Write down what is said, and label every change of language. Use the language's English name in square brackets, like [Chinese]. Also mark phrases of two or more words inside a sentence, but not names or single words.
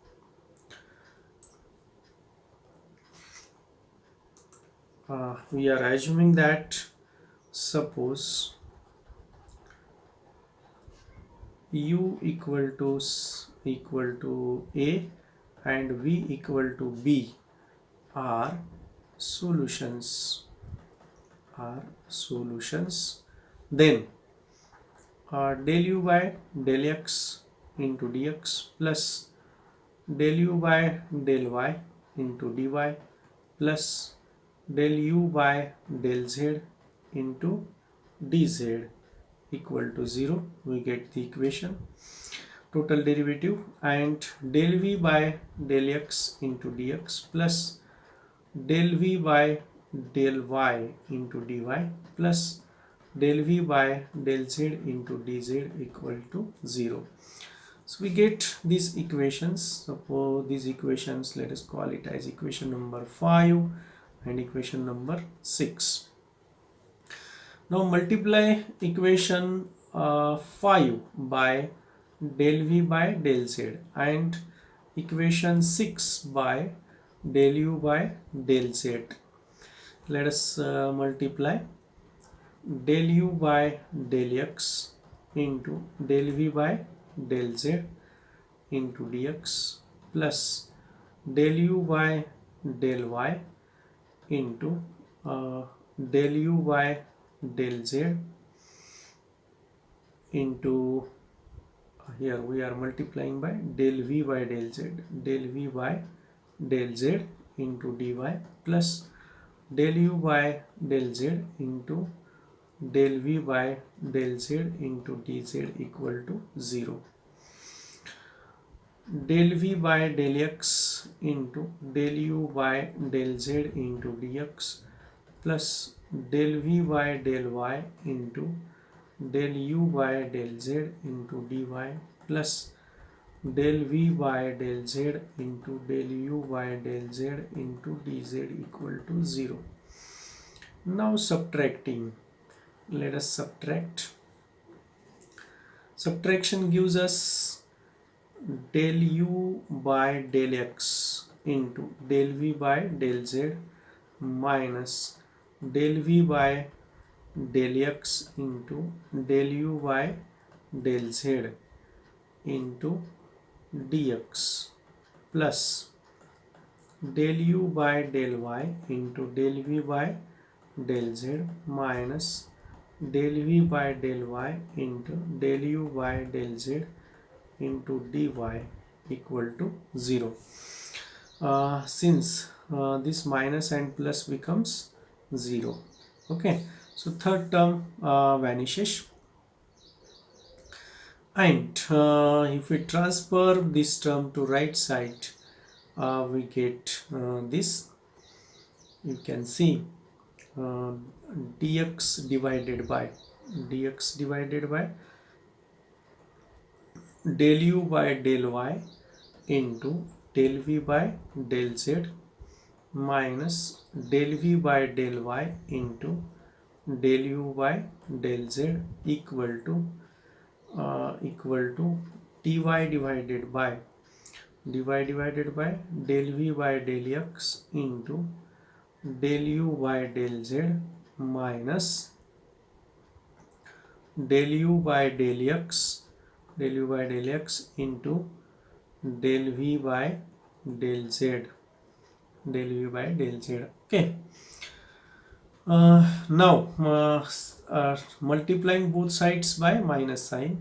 [English] We are assuming that suppose u equal to a and v equal to b are solutions, then del u by del x into dx plus del u by del y into dy plus del u by del z into dz equal to 0. We get the equation. Total derivative, and del v by del x into dx plus del v by del y into dy plus del v by del z into dz equal to 0. So we get these equations. Suppose these equations, let us call it as equation number 5 and equation number 6. Now multiply equation 5 by del v by del z and equation 6 by del u by del z. Let us multiply del u by del x into del v by del z into dx plus del u by del y into del u by del z into here we are multiplying by del v by del z, del v by del z into dy plus del u by del z into del v by del z into dz equal to 0. Del v by del x into del u by del z into dx plus del v by del y into del u by del z into dy plus del v by del z into del u by del z into dz equal to 0. Now subtracting, let us subtract. Subtraction gives us del u by del x into del v by del z minus del v by del x into del u by del z into dx plus del u by del y into del v by del z minus del v by del y into del u by del z into dy equal to 0. Since this minus and plus becomes 0. Okay, so third term vanishes, and if we transfer this term to right side, we get this. You can see dx divided by del u by del y into del v by del z minus del v by del y into del u by del z equal to dy divided by del v by del x into del u by del z minus del u by del x into del v by del z Okay, now multiplying both sides by minus sign.